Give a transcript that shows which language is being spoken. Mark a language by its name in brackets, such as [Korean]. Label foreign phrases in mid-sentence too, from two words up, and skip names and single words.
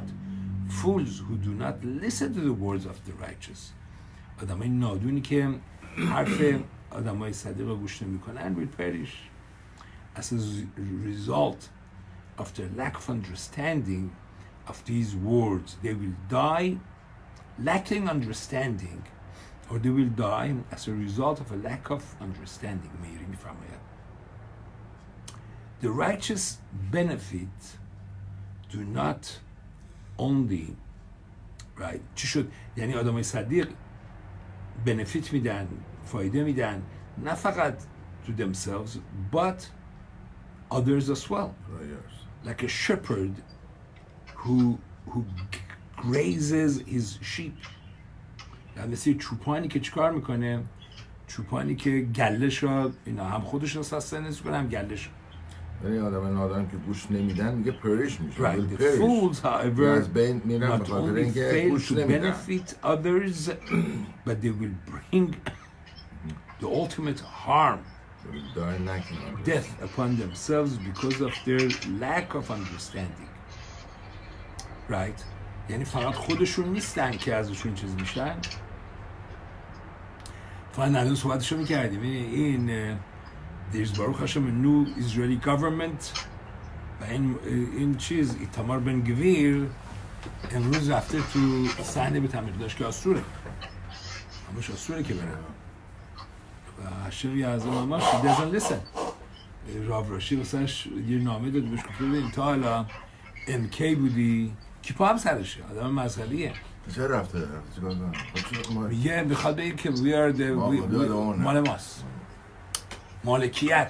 [English] Fools who do not listen to the words of the righteous. [Persian] آدمای نادونی که حرف آدمای صدیق گوش نمیکنن [English] will perish as a result of the lack of understanding of these words. They will die lacking understanding, or they will die as a result of a lack of understanding. The righteous benefit do not only, right? [Persian] چی شد؟ یعنی آدمای صدیق benefit میدن، فایده میدن، نه فقط [English] to themselves, but others as well. Like a shepherd who grazes his sheep. [Persian] مثل چوپانی که چیکار میکنه؟ چوپانی که گلش را اینا هم خودش رو سستنس کنه هم گلش. یعنی آدم نادان که گوش نمیدن میگه پریش میشه. [English] Right. The fools, however, not only fail to benefit others, but they will bring the ultimate harm, death upon themselves because of their lack of understanding. Right? [Persian] یعنی فقط خودشون نیستن که ازشون چیز میشن. فقط الان صحبتشو میکردیم این [English] there's [Hebrew] Baruch Hashem [English] a new Israeli government [Persian] و این چیز ایتامار بن گویر امروز رفته تو صحنه به تعمیر داشت که آسوره همش آسوره که بره و هشم یعظم همش [English] he doesn't listen. [Persian] راو راشی واسهش یه نامه داد بهش گفته ببین تا حالا MK بودی کیپا هم سرشه آدم مذهبیه چه رفته؟ میگه میخواد بگه که مال ماست مالکیت.